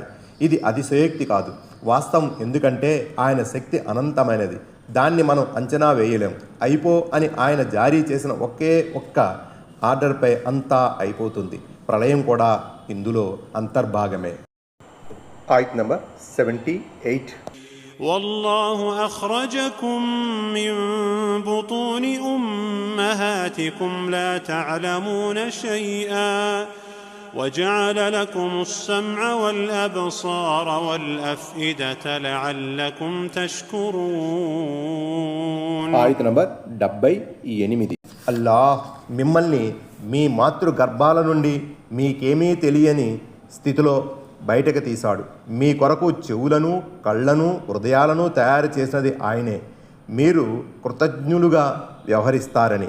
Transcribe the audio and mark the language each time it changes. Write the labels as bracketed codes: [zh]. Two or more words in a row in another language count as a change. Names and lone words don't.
[te] ఇది అతిశయోక్తి కాదు, వాస్తవం. ఎందుకంటే ఆయన శక్తి అనంతమైనది. దాన్ని మనం అంచనా వేయలేం. అయిపో అని ఆయన జారీ చేసిన ఒకే ఒక్క ఆర్డర్పై అంతా అయిపోతుంది. ప్రళయం కూడా ఇందులో అంతర్భాగమే. ఆయత్ నంబర్ 78. [ar] والله أخرجكم من بطون أمهاتكم لا تعلمون شيئا وجعل لكم السمع والأبصار والأفئدة لعلكم تشكرون. [te] ఆయత్ నంబర్ 78. అల్లాహ్ మిమ్మల్ని మీ మాతృ గర్భాల నుండి మీకేమీ తెలియని స్థితిలో బయటకు తీశాడు. మీ కొరకు చెవులను, కళ్ళను, హృదయాలను తయారు చేసినది ఆయనే. మీరు కృతజ్ఞులుగా వ్యవహరిస్తారని.